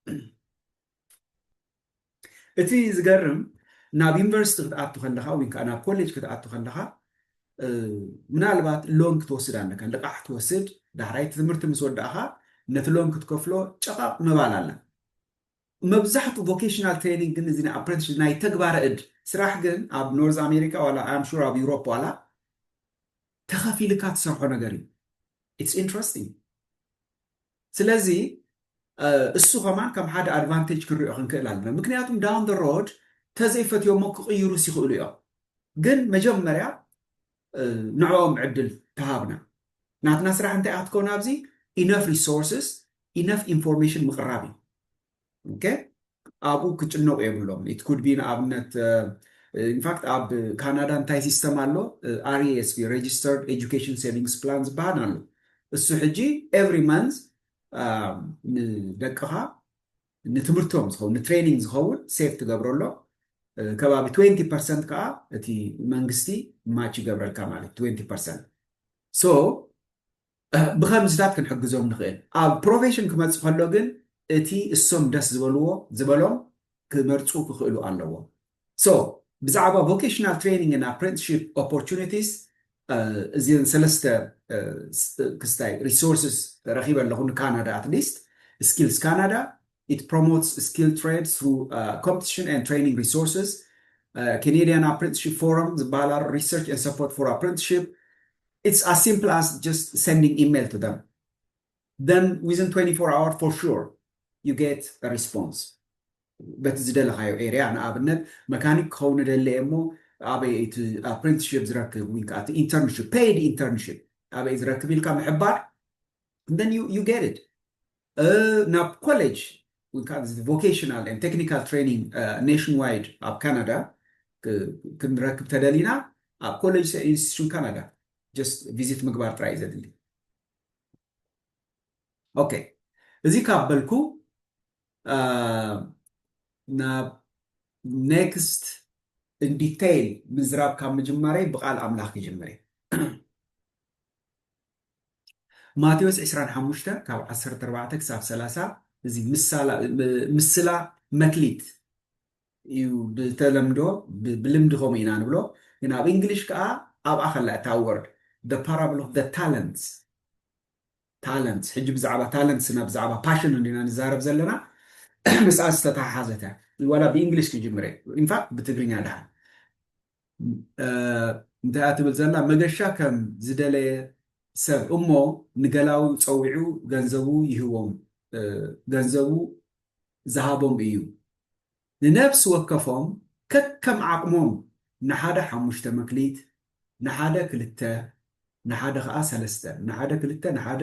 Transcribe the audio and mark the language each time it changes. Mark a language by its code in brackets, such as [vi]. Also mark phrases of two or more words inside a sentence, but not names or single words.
[ti] እቲ ዝገርም ናብ ዩኒቨርሲቲ ክትኣቱ ከለኻ ወይ ከዓ ናብ ኮሌጅ ክትኣቱ ከለኻ ምናልባት ሎን ክትወስድ ኣለካ ልቃሕ ክትወስድ ዳሕራይ ትምህርቲ ምስ ወዳእኻ ነቲ ሎን ክትከፍሎ ጨቓቕ ምባል ኣላ መብዛሕትኡ [en] vocational training [ti] ግን እዚ ናይ ኣፕረንቲስሺፕ ናይ ተግባረ እድ ስራሕ ግን ኣብ ኖርዝ ኣሜሪካ ዋላ [en] I'm sure [ti] ኣብ ዩሮፕ ዋላ ተኸፊልካ ትሰርሖ ነገር እዩ [en] it's interesting [ti] ስለዚ እሱ ከማን ከም ሓደ ኣድቫንቴጅ ክንሪኦ ክንክእል ኣለና ምክንያቱም [en] down the road [ti] ተዘይፈትዮሞ ክቕይሩ ሲኽእሉ እዮም ግን መጀመርያ ንዕኦም ዕድል ተሃብና ናትና ስራሕ እንታይ ኣትኮና ኣብዚ [en] enough resources enough information [ti] ምቕራብ እዩ ኦኬ ኣብኡ ክጭነቁ የብሎም [en] it could be [ti] ንኣብነት [en] in fact [ti] ኣብ ካናዳ እንታይ ሲስተም ኣሎ [en] RESP registered education savings plan [ti] ዝበሃል ኣሎ እሱ ሕጂ [en] every month [ti] ንደቅኻ ንትምህርቶም ዝኸውን ንትሬኒንግ ዝኸውን ሴፍ ትገብረሎ ከባቢ 20% ከዓ እቲ መንግስቲ ማች ይገብረልካ ማለት 20% ሶ ብከምዝታት ክንሕግዞም ንኽእል ኣብ ፕሮፌሽን ክመፅእ ከሎ ግን እቲ እሶም ደስ ዝበሎም ክመርፁ ክኽእሉ ኣለዎ ሶ ብዛዕባ [en] vocational training እና apprenticeship opportunities [ti] እዚን ሰለስተ ክስታይ [en] resources [ti] ረኺበ ኣለኹ ንካናዳ [en] at least skills Canada it promotes skilled trades through competition and training resources Canadian Apprenticeship Forum ዝበሃል research and support for apprenticeship it's as simple as just sending email to them then within 24 hours for sure you get a response [ti] በቲ ዝደለኻዮ ኤርያ ንኣብነት መካኒክ ክኸውን ደለየ እሞ ኣበይ እቲ apprenticeship ዝረክብ ወይ ከዓ [en] internship paid internship [ti] ኣበይ ዝረክብ ኢልካ ምሕባር [en] then you get it [ti] ናብ ኮሌጅ ወይ ከዓ [en] vocational and technical training nationwide [ti] ኣብ ካናዳ ክንረክብ ተደሊና ኣብ ኮሌጅ ኢንስቲትዩሽን ካናዳ [en] just visit [ti] ምግባር ጥራይ ዘድሊ ኦኬ እዚ ካበልኩ ናብ [en] next in detail [ti] ምዝራብ ካብ ምጅማረይ ብቃል ኣምላኽ ክጅምር ማቴዎስ 25 ካብ 14 ክሳብ 30 እዚ ምስላ መክሊት እዩ ብተለምዶ ብልምዲ ኸም ኢና ንብሎ ግን ኣብ እንግሊሽ ከዓ ኣብ ኣኸላ እታ [en] word the parable of the talents [ti] ሕጂ ብዛዕባ talents እና ብዛዕባ passion እንዲና ንዛረብ ዘለና ምስኣስ ተተሓሓዘተ ወላ ብእንግሊሽ ክጅምር [en] in fact [ti] ብትግርኛ ዳሃ እንታይ ኣትብል ዘላ መገሻ ከም ዝደለየ ሰብ እሞ ንገላዊ ፀዊዑ ገንዘቡ ይህቦም ገንዘቡ ዝሃቦም እዩ ንነፍስ ወከፎም ከከም ዓቕሞም ንሓደ 5 መክሊት ንሓደ 2 ንሓደ ከዓ 3 ንሓደ 2